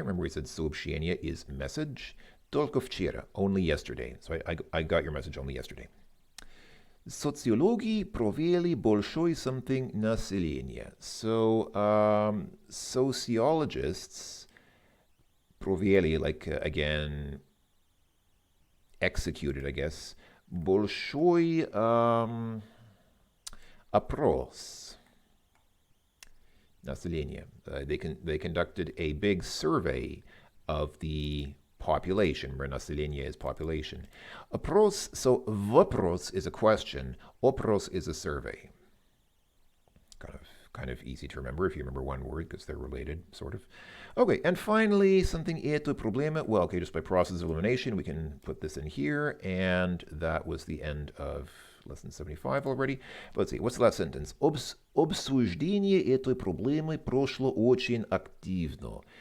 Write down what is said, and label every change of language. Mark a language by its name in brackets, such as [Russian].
[English] Remember we said сообщение is message. [Russian] Только вчера, [English] only yesterday. So I got your message only yesterday. [Russian] Социологи провели большой something населения. [English] So, sociologists провели, like, again, executed, I guess, [Russian] большой опрос населения. [English] They conducted a big survey of the population, where население is population. Опрос, so вопрос is a question, опрос is a survey. Kind of easy to remember if you remember one word because they're related, sort of. Okay, and finally, something это проблема. Well, okay, just by process of elimination, we can put this in here, and that was the end of lesson 75 already. But let's see, what's the last sentence? [Russian] Обсуждение этой проблемы прошло очень активно.